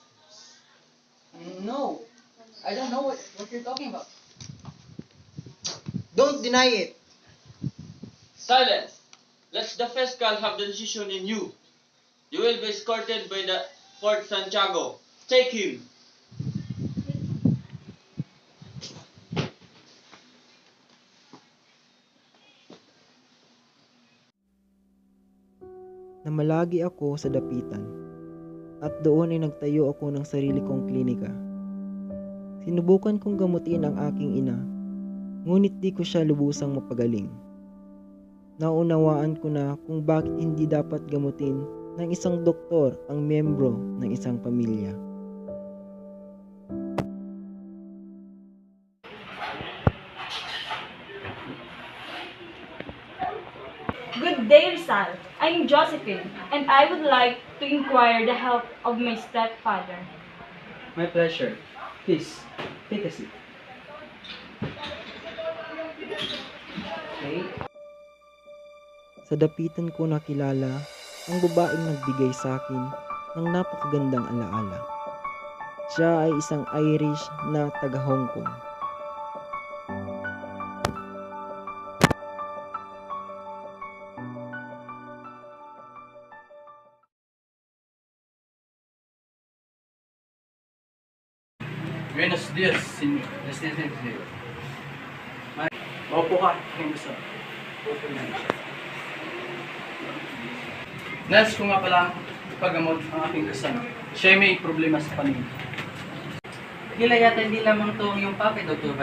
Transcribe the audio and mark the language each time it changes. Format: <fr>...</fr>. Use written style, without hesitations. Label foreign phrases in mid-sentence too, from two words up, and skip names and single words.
<en>No, I don't know what you're talking about. Don't deny it. Silence! Let the fiscal have the decision in you. You will be escorted by the Fort Santiago. Take him!</en> <tl>Namalagi ako sa dapitan at doon ay nagtayo ako ng sarili kong klinika. Sinubukan kong gamutin ang aking ina, ngunit di ko siya lubusang mapagaling. Naunawaan ko na kung bakit hindi dapat gamutin ng isang doktor ang miyembro ng isang pamilya.</tl> <en>Good day, Rizal. I'm Josephine, and I would like to inquire the health of my stepfather. My pleasure. Please, take a seat. Okay.</en> <tl>Sa dapitan ko nakilala ang babaeng nagbigay sa akin ng napakagandang alaala. Siya ay isang Irish na taga Hong Kong.</tl> <es>Buenos dias, senyor. Buenos dias,</es> <tl>senyor. Maupo ka. Kung gusto. Nais ko nga pala ipagamot ang aking kasama. Siya ay may problema sa paningin. Kila yata hindi lamang to ang iyong pake, Dr.</tl>